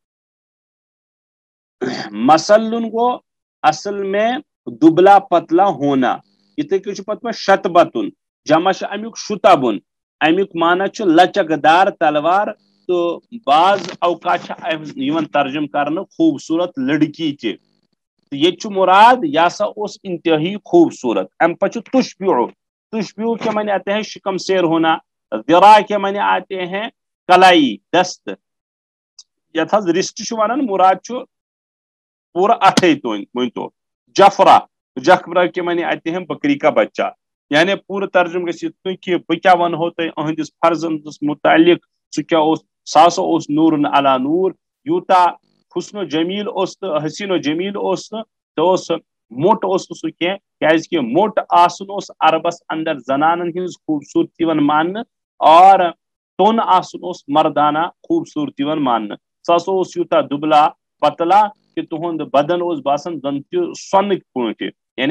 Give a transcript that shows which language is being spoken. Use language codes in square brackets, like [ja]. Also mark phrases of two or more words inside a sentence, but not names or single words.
[ks] مسلن گو [ur] اصل میں دبلا پتلا ہونا [ks] یتھے کٔنۍ چھُ پتہٕ شتبتُن جمع چھُ امیُک شُتبُن امیُک معنی چھُ لچک دار تلوار تہٕ بعض اوقات چھِ یِوان ترجم کرنہٕ خوٗبصوٗرت لڑکی تہِ تہٕ ییٚتہِ چھُ مراد یہِ ہسا اوس انتہٲئی خوٗبصوٗرت امہِ پتہٕ چھُ تشبیہو [ur] کے معنی آتے ہیں شکم سیر ہونا ذرا کے معنی آتے ہیں کلائی دست [ks] یتھ حظ رشت چھُ ونان مراد چھُ پورا اتھے مٲنۍتو جفرا [ur] کے معنی آتے ہیں بکری کا بچہ [ks] یعنی پورٕ ترجم گژھِ یِتھ کٔنۍ کہِ بہٕ کیاہ ونہو تۄہہِ أہنٛدِس فرزندس متعلق سُہ کیاہ اوس سُہ ہسا اوس نوٗرن علا نوٗر یوٗتاہ حسن و جمیٖل اوس تہٕ حسین و جمیٖل اوس نہٕ تہٕ اوس موٚٹ اوس نہٕ سُہ کینٛہہ کیازِ کہِ موٚٹ آسُن اوس عربس اندر زنانن ہٕنٛز خوٗبصوٗرتی یِوان ماننہٕ اور توٚن آسُن اوس مردانہ خوٗبصوٗرتی یِوان ماننہٕ سُہ ہسا اوس یوٗتاہ دُبلا پتلا کہ تہنٛد بدن اوس باسان زن تہِ سۄنٕکۍ پٲٹھۍ یعنی